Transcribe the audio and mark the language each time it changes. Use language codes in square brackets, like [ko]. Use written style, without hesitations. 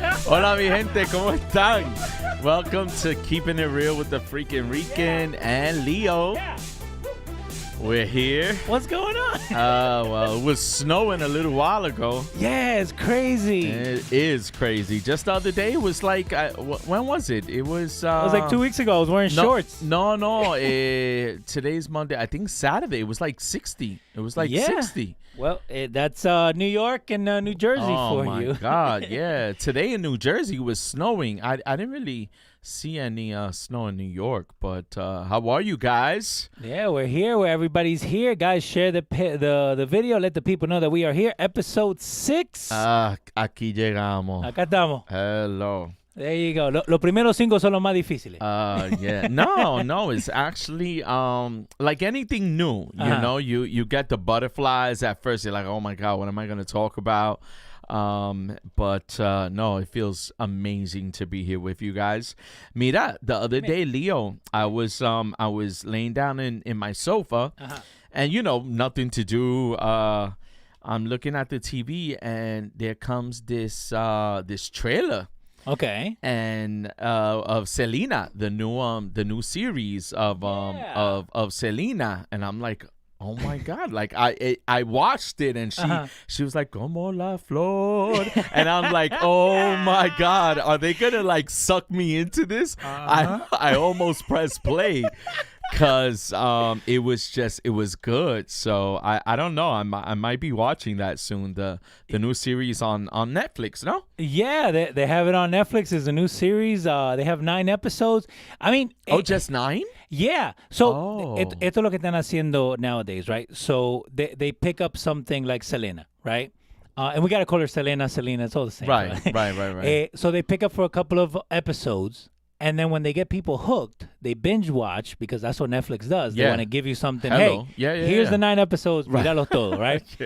[es] Hola, mi gente, ¿cómo están? [en] Welcome to Keeping It Real with the Freakin Rican and Leo. Yeah. We're here. What's going on? Well, it was snowing a little while ago. Yeah, it's crazy. It is crazy. Just the other day, it was like, when was it? It was like 2 weeks ago. I was wearing shorts. No. Today's Monday. I think Saturday. It was like 60. It was like 60. Well, that's New York and New Jersey for you. Oh, my God. Yeah. Today in New Jersey, it was snowing. I didn't really see any snow in New York, but how are you guys? Yeah, we're here where everybody's here. Guys, share the video. Let the people know that we are here. Episode 6. [es] Aquí llegamos. Acá estamos. [en] Hello. There you go. [es] Los primeros 5 son los más difíciles. [en] Yeah. No, it's actually like anything new, you know, you get the butterflies at first. You're like, oh my God, what am I going to talk about? But no, it feels amazing to be here with you guys. Mira, the other day, Leo, I was laying down in my sofa and, you know, nothing to do. I'm looking at the TV and there comes this trailer. Okay. And of Selena, the new series of Selena, and I'm like, oh my God! Like I watched it, and she was like, [es] "Como la flor," [en] and I'm like, oh my God, are they gonna like suck me into this? I almost pressed play. Cause it was good. So I don't know. I might be watching that soon. The new series on Netflix. No? Yeah, they have it on Netflix. It's a new series. They have 9 episodes. I mean, just 9? Yeah. [es] So esto es lo que están haciendo [en] nowadays, right? So they pick up something like Selena, right? And we gotta call her Selena. It's all the same. Right. So they pick up for a couple of episodes. And then when they get people hooked, they binge watch because that's what Netflix does. They want to give you something. Hello. Hey, here's the 9 episodes. [es] Míralos todo, [en] right?